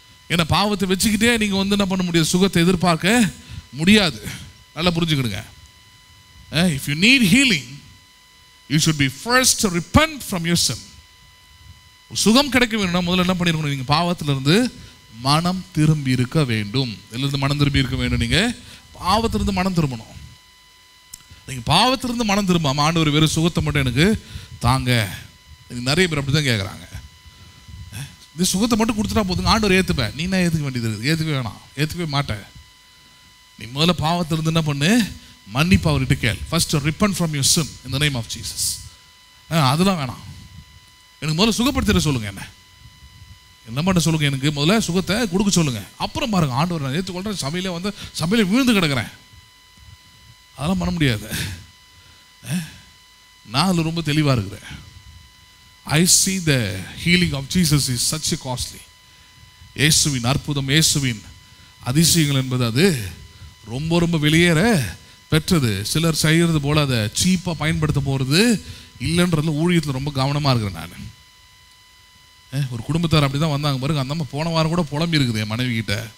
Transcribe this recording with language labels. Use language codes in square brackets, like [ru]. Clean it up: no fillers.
[ta] ஏன்னா பாவத்தை வச்சுக்கிட்டே நீங்க வந்து என்ன பண்ண முடியாது? சுகத்தை எதிர்பார்க்க முடியாது. நல்லா புரிஞ்சுக்கிடுங்க. [en] If you need healing, you should be first to repent from your sin. [ta] சுகம் கிடைக்க வேணும்னா முதல்ல என்ன பண்ணிருக்கணும்? நீங்க பாவத்திலிருந்து மனம் திரும்பி இருக்க வேண்டும். இதிலிருந்து மனம் திரும்பி இருக்க வேண்டும். நீங்க பாவத்திலிருந்து மனம் திரும்பணும். நீங்க பாவத்திலிருந்து மனம் திரும்பாம ஆண்டவர் வெறும் சுகத்தை மட்டும் எனக்கு தாங்க, நிறைய பேர் அப்படிதான் கேட்குறாங்க. இந்த சுகத்தை மட்டும் கொடுத்துட்டா போதுங்க, ஆண்டவர் ஏற்றுப்பேன். நீ என்ன ஏற்றுக்க வேண்டியது இருக்குது? ஏற்றுக்கவே வேணாம், ஏற்றுக்கவே மாட்டேன். நீ முதல்ல பாவத்திலிருந்து என்ன பண்ணு? மன்னிப்பு அவர்கிட்ட கேள். [en] First repent from your sin in the name of Jesus. [ta] அதெல்லாம் வேணாம், எனக்கு முதல்ல சுகப்படுத்திட சொல்லுங்க. என்ன பண்ண சொல்லுங்க? எனக்கு முதல்ல சுகத்தை கொடுக்க சொல்லுங்க. அப்புறம் பாருங்க, ஆண்டவர் நான் ஏற்றுக்கொள்றேன், சபையில விழுந்து கிடக்கிறேன், அதெல்லாம் பண்ண முடியாது. நான் அதில் ரொம்ப தெளிவாக இருக்கிறேன். [en] I see the healing of Jesus is such a costly. [ta] இயேசுவின் அற்புதம், இயேசுவின் அதிசயங்கள் என்பது அது ரொம்ப ரொம்ப வெளியேற பெற்றது. சிலர் செய்கிறது போல அதை சீப்பாக பயன்படுத்த போகிறது இல்லைன்றதுல ஊழியத்தில் ரொம்ப கவனமாக இருக்கிறேன் நான். ஒரு குடும்பத்தார் அப்படி தான் வந்தாங்க பாருங்க. அந்த அம்மா போன வாரம் கூட புலம்பி இருக்குது என் மனைவி கிட்ட.